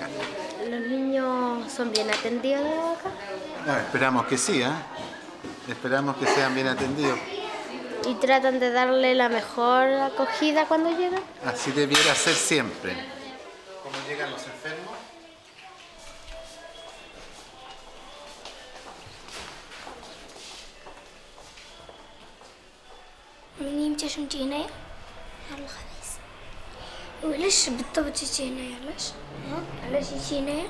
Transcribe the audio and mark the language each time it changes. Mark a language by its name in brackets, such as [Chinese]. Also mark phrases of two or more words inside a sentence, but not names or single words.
[Spanish] ¿Los niños son bien atendidos acá? No, esperamos que sí, ¿eh? Esperamos que sean bien atendidos. ¿Y tratan de darle la mejor acogida cuando llegan? Así debiera ser siempre. ¿Cómo llegan los enfermos? [Arabic] منين تشنتي هنايا؟ على الخميس. وعلاش بالضبط جيتي هنايا؟ علاش؟ علاش جيتي هنايا؟